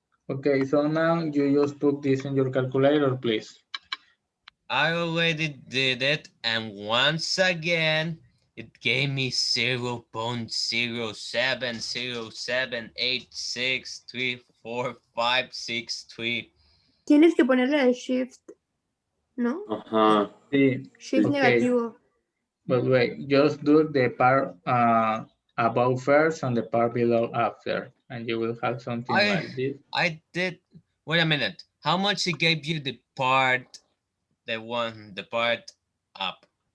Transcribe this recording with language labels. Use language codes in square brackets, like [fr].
[en] Okay, so now you just put this in your calculator, please. I already did it, and once again, it gave me 0.07078634563. [es] Tienes que ponerle el shift, ¿no? Ajá. Sí, [en] Shift okay. [es] negativo. [en] But wait, just do the part above first and the part below after, and you will have something like this. I did. Wait a minute. How much it gave you the part, the part up?